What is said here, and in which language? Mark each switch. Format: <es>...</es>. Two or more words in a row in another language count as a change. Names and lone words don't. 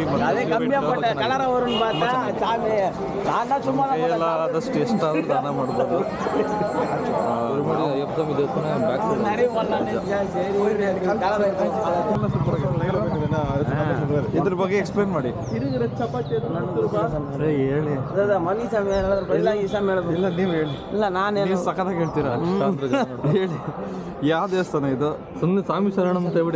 <ta>அதே கம்மியா போட்ட கலரா வரும்னு பார்த்தா சாமி நான் தான் சும்மா</ta> <kn>ಆದಷ್ಟು ಎಷ್ಟಾದರೂ ದಾನ ಮಾಡ್ಬೋದು. ಅಯ್ಯಪ್ಪ ಸ್ವಾಮಿ ದೇವಸ್ಥಾನ</kn> <en>back side</en> <ta>நிறைய பண்ணலாம்.</ta> <kn>ಇದ್ರ ಬಗ್ಗೆ ಎಕ್ಸ್ಪ್ಲೇನ್ ಮಾಡಿ. ಹೇಳಿ. ಮನಿ ಸ್ವಾಮಿ ಇಲ್ಲ, ಈ ಸ್ವಾಮಿ ಹೇಳಬೇಕು. ಇಲ್ಲ ನೀವು ಹೇಳಿ. ಇಲ್ಲ ನಾನೇನು ಸಖತ್ತಾಗಿ ಹೇಳ್ತೀರಾ. ಹೇಳಿ, ಯಾವ ದೇವಸ್ಥಾನ ಇದು? ಸುಮ್ಮನೆ ಸ್ವಾಮಿ ಶರಣಂ ಅಂತ ಹೇಳ್ಬಿಡಿ.</kn>